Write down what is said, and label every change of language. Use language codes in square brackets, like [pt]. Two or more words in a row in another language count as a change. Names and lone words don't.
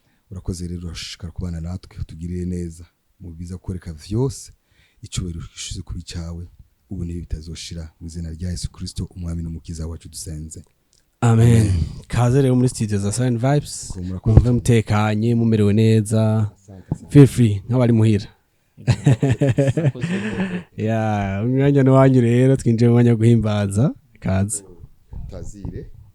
[rn] Urakoze rero, urashishikara kubana natwe, utugirire neza. Mu biza gukoreka vyose, icubahiro gishize kuba icawe, ubu n'ibihe bitazoshira. Mu izina rya Yesu Kristo, umwami n'umukiza wacu, dusenze. Amen. Amen. Kaze rero muri studio za Siren Vibes. Ko murakoze. Mwumve mutekanye, mumerewe neza. [sw] Asante, asante. [en] Feel free, [rn] nk'abari muhira. Murakoze. Ya, umwanya ni wanyu rero, twinjiye mu mwanya wo guhimbaza. Kaze. Tazire.